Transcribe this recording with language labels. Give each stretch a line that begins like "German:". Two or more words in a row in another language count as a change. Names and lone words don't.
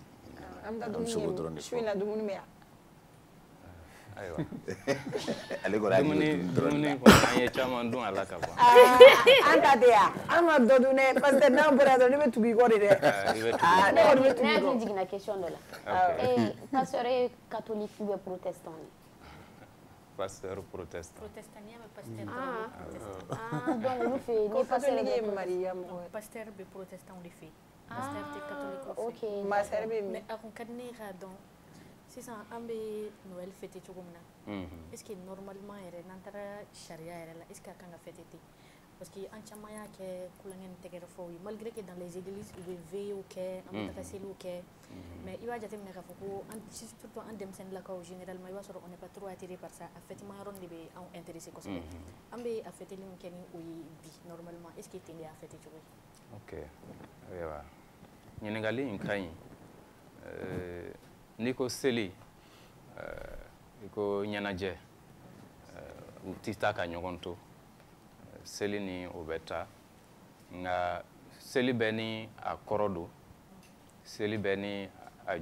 Bambara: an bɛ sogo dɔrɔn de fɔ su in na dumuni bɛ yan. Ayiwa dumuni kɔni an ye caman dun Ala ka ban. An ta tɛ yan an ma dɔ dun dɛ
French: parce que
Bambara: n'an bɔra dɔrɔn ne bɛ tugu i kɔ de dɛ. Ne hakili jiginna question dɔ la pasteur ye catholique
French: ou bien
Bambara: protestant ye?
French: Pasteur protestant.
Bambara: Protestant n'i y'a mɛn pasteur donc olu fɛ yen ni pasteur ye Mariya mɔgɔ ye. pasteur bɛ protestant de fɛ yen pasteur tɛ catholique fɛ. ok masɛri bɛ min. mais a kun ka di ne k'a dɔn sisan an bɛ Noël fêter cogo min na
French: est ce que normalement
Bambara: yɛrɛ n'an taara sariya yɛrɛ la
French: est ce que
Bambara: a kan ka fêter ten
French: parce que
Bambara: an caman y'a kɛ kulonkɛ ni tɛgɛrɛfɔw ye
French: malgré que dans les églises
Bambara: u bɛ veillew kɛ an bɛ taga seliw kɛ mais i b'a jateminɛ k'a fɔ ko surtout an denmisɛnnilakaw généralement i b'a sɔrɔ
French: on n'est pas trop attiré par ça
Bambara: a fêtement yɔrɔ de bɛ anw intéressé kosɛbɛ an bɛ a fêteli min kɛ ni o ye bi
French: normalement est ce que
Bambara: ten de y'a fêter cogo ye. ok ayiwa ɲininkali in ka ɲi n'i ko seli i ko ɲɛnajɛ u tɛ taa ka ɲɔgɔn to seli ni o bɛ taa nka seli bɛ ni a kɔrɔ don seli bɛ ni a